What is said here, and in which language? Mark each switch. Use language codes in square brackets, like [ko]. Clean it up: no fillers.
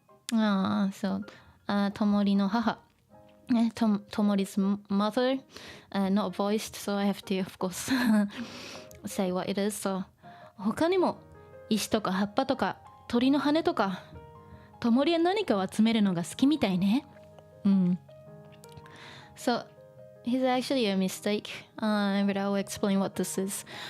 [en] So, [ja] Tomori no haha. [en] Tomori's mother, not voiced, so I have to, of course, say what it is. [ja] So, 他にも石とか葉っぱとか鳥の羽とかTomoriは何かを集めるのが好きみたいね。 [en] So, it's actually a mistake, but I'll explain what this is.